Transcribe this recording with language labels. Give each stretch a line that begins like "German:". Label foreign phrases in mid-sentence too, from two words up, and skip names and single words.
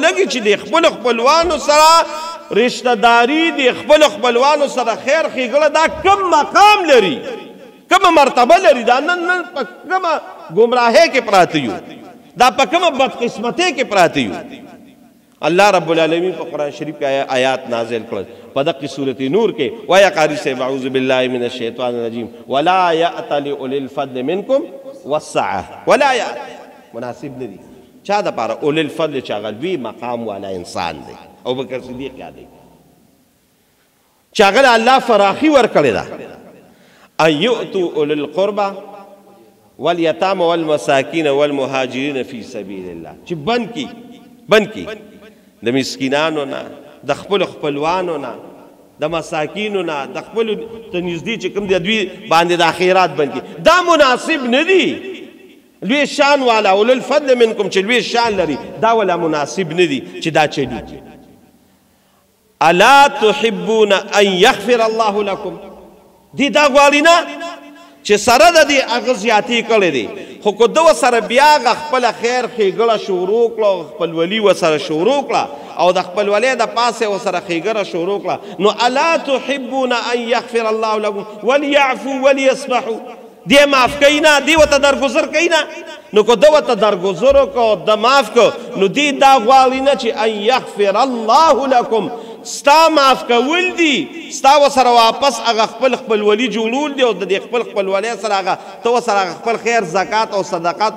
Pashto: لګي چې د خپلو خپلوانو سره رشته داري د خپلو خپلوانو سره خیر ښېګړه دا کم مقام لري کومه مرتبه لري دا نن په کومه ګمراهۍ کې پراته یو دا په کومه بدقسمتۍ کې پراته یو
Arabic: الله رب العالمین
Pashto: په قرآن شریف کې آیات نازل کړل په دقې صورت نور کې وایه قاري صاحب
Arabic: اعوذ بالله من الشیطان الرجیم ولا یأتل اولی الفضل منکم والسعه ولا یأتل
Pashto: مناسب نه دي چا دپاره
Arabic: اولی الفضل
Pashto: چې هغه لوی مقام والا انسان دی ابوبکر صدیق یادوي چې هغه له الله فراخي ورکړې ده
Arabic: ان یؤتوا اولی القربه والیتامى والمساکین والمهاجرین فی سبیل الله
Pashto: چې بند کی د مسکینانو نه د خپلو خپلوانو نه د مساکینو نه د خپلو ته نږدې چې کوم د دوی باندې د خیرات بند کی دا مناسب نه دي لوی شان والا
Arabic: اولو الفضل منکم
Pashto: چې لوی شان لري دا ولا مناسب نه دي چې دا چلیږي
Arabic: الا تحبون ان یغفر الله لكم
Pashto: دی دا غواړي نه چې سره د دې هغه زیاتې کړې دي خو که ده ورسره بیا هغه خپله خیر ښېګړه شروع کړه او خپلولي ورسره شروع کړه او د خپلولۍ د پاسه ورسره ښېګړه شروع کړه نو
Arabic: الا تحبون ان یغفر الله لكم وليعفوا وليصفحوا
Pashto: دی معاف کوي نه دی ورته درګذر کوي نه نو که ده ورته درګذر وکړو د معاف کړو نو دی دا غواړي نه چې
Arabic: ان یغفر الله لكم
Pashto: ستا معاف کول دي ستا ورسره واپس هغه خپل خپلولي جوړول دي او د دې خپل خپلولۍ سره هغه ته ورسره هغه خپل خیر زکات او صدقات